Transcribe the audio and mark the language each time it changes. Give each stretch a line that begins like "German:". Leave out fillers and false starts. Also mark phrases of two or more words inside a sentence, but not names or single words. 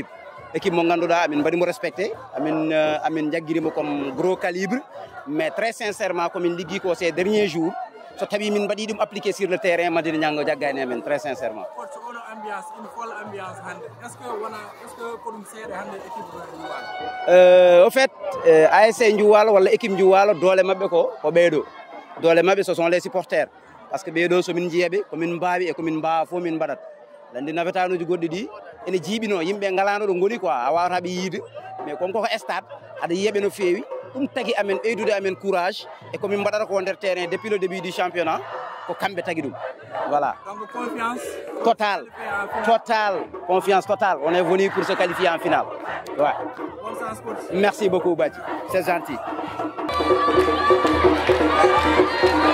French: L'équipe Mongandoda, Amine Badimo respecté, Amine Diagirimo comme gros calibre, mais très sincèrement, comme il dit ces derniers jours, ce
Fula: tabi min badi dum
French: appliqué sur le terrain, Medine Nyango Diagane, Amine, très sincèrement. Une folle ambiance, est-ce que pour nous c'est l'équipe au fait, ASC Ndioum ou l'équipe Ndioum, Dole Mabeko, Obedo. Dole Mabé, ce sont les supporters.
Fula: Parce que Bedo so min jiyebe ko min baawi e ko min baa fo min badat lande nawetanoji goddi di ene jibino yimbe ngalano do ngoni quoi a wawata be yide
French: mais comme
Fula: ko stade ada yebe no fewi dum tagi amen eydude amen
French: courage et
Fula: ko min badata ko der
French: terrain depuis le début du championnat
Fula: ko kambe tagi dum
French: voilà donc confiance totale confiance totale on est venu pour se qualifier en finale ouais merci beaucoup Bati c'est gentil.